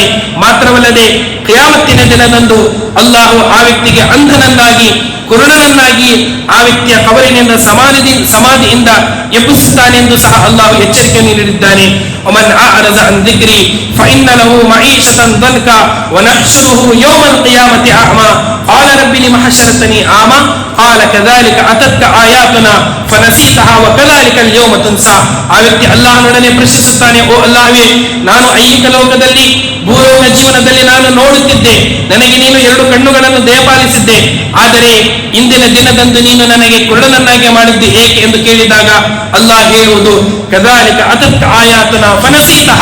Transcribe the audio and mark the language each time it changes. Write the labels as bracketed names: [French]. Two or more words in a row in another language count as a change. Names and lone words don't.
[Kannada] ಮಾತ್ರವಲ್ಲದೆ ಕಿಯಾಮತ್ತಿನ ದಿನದಂದು ಅಲ್ಲಾಹು ಆ ವ್ಯಕ್ತಿಗೆ ಅಂಧನನ್ನಾಗಿ, ಕುರುಡನನ್ನಾಗಿ ಆ ವ್ಯಕ್ತಿಯ ಕಬರಿನಿಂದ ಸಮಾಧಿಯಿಂದ ಎಬ್ಬಿಸುತ್ತಾನೆ ಎಂದು ಸಹ ಅಲ್ಲಾಹು ಎಚ್ಚರಿಕೆಯನ್ನು ನೀಡಿದ್ದಾನೆ. [Arabic] ومن أعرض عن ذكري فإن له معيشة ضنكا ونحشره يوم القيامة أعمى قال رب لم حشرتني أعمى قال كذلك أتتك آياتنا فنسيتها وكذلك اليوم تنسى. [Kannada] ಆ ವ್ಯಕ್ತಿ ಅಲ್ಲಾಹನೊಡನೆ ಪ್ರಶ್ನಿಸುತ್ತಾನೆ, ಓ ಅಲ್ಲಾಹ್ವೇ, ನಾನು ಐಹಿಕ ಲೋಕದಲ್ಲಿ, ಭೂಲೋಕ ಜೀವನದಲ್ಲಿ ನಾನು ನೋಡುತ್ತಿದ್ದೆ, ನನಗೆ ನೀನು 2 ಕಣ್ಣುಗಳನ್ನು ದಯಪಾಲಿಸಿದ್ದೆ, ಆದರೆ ಇಂದಿನ ದಿನದಂದು ನೀನು ನನಗೆ ಕುರುಡನನ್ನಾಗಿ ಮಾಡಿದ್ದೆ ಏಕೆ ಎಂದು ಕೇಳಿದಾಗ ಅಲ್ಲಾಹ್ ಹೇಳುವುದು, [Arabic] كذلك أتتك آياتنا فنسيتها.